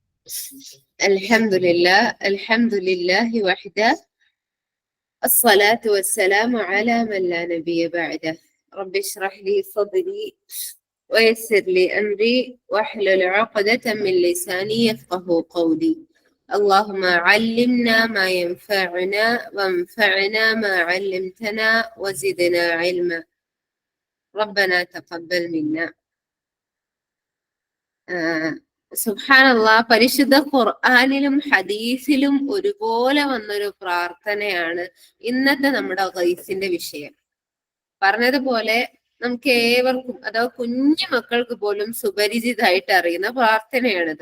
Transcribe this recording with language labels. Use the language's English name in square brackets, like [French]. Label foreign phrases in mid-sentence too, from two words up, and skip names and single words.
[Arabic] الحمد لله وحده الصلاة والسلام على من لا نبي بعده رب اشرح لي صدري ويسر لي أمري واحلل عقدة من لساني يفقه قولي اللهم علمنا ما ينفعنا وانفعنا ما علمتنا وزدنا علما ربنا تقبل منا. [Malayalam] സുബ്ഹാനല്ലാഹ്, പരിശുദ്ധ ഖുർആനിലും ഹദീസിലും ഒരുപോലെ വന്നൊരു പ്രാർത്ഥനയാണ് ഇന്നത്തെ നമ്മുടെ ഗൈസിന്റെ വിഷയം. പറഞ്ഞതുപോലെ നമുക്ക് ഏവർക്കും, അഥവാ കുഞ്ഞു മക്കൾക്ക് പോലും സുപരിചിതമായിട്ട് അറിയുന്ന പ്രാർത്ഥനയാണിത്.